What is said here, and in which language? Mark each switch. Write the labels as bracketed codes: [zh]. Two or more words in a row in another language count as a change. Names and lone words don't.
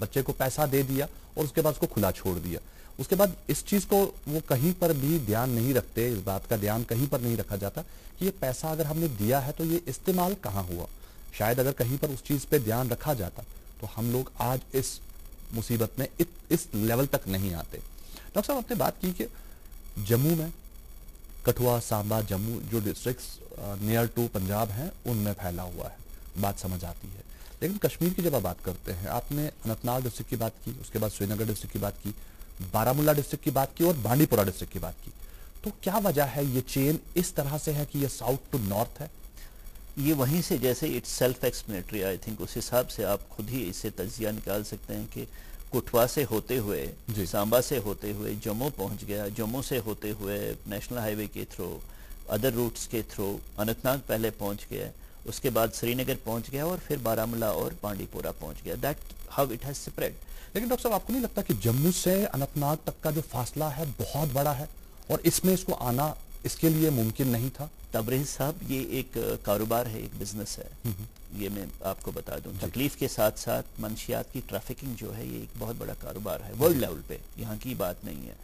[ur] بچے کو پیسہ دے دیا اور اس کے بعد اس کو کھلا چھوڑ دیا, اس کے بعد اس چیز کو وہ کہیں پر بھی دھیان نہیں رکھتے, اس بات کا دھیان کہیں پر نہیں رکھا جاتا کہ یہ پیسہ اگر ہم نے دیا ہے تو یہ استعمال کہاں ہوا. شاید اگر کہیں پر اس چیز پہ دھیان رکھا جاتا تو ہم لوگ آج اس مصیبت میں اس لیول تک نہیں آتے. ڈاکٹر صاحب, آپ نے بات کی کہ جموں میں, کٹھوا, سانبا, جموں جو ڈسٹرکٹس [en] near to Punjab [ur] ہیں ان میں پھیلا ہوا ہے, بات سمجھ آتی ہے. لیکن کشمیر کی جب آپ بات کرتے ہیں, آپ نے اننت ناگ ڈسٹرکٹ کی بات کی, اس کے بعد سری نگر ڈسٹرکٹ کی بات کی, بارامولہ ڈسٹرکٹ کی بات کی اور بانڈی پورہ ڈسٹرکٹ کی بات کی, تو کیا وجہ ہے یہ چین اس طرح سے ہے کہ یہ [en] south to north [ur] ہے؟ یہ وہیں سے جیسے [en] it's self explanatory, I think [ur] اس حساب سے آپ خود ہی اس سے تجزیہ نکال سکتے ہیں کہ کٹھوا سے ہوتے ہوئے, سانبا سے ہوتے ہوئے جموں پہنچ گیا, جموں سے ہوتے ہوئے [en] national highway [ur] کے تھرو, [en] other routes [ur] کے تھرو اننت ناگ پہلے پہنچ گیا, اس کے بعد سری نگر پہنچ گیا اور پھر بارامولہ اور بانڈی پورہ پہنچ گیا. [en] That's how it has spread. [ur] لیکن ڈاکٹر صاحب, آپ کو نہیں لگتا کہ جموں سے اننت ناگ تک کا جو فاصلہ ہے بہت بڑا ہے اور اس میں اس کو آنا اس کے لیے ممکن نہیں تھا؟ تبریز صاحب, یہ ایک کاروبار ہے, ایک بزنس ہے, یہ میں آپ کو بتا دوں. تکلیف کے ساتھ ساتھ منشیات کی ٹریفکنگ جو ہے یہ ایک بہت بڑا کاروبار ہے [en] world level [ur] پہ, یہاں کی بات نہیں ہے.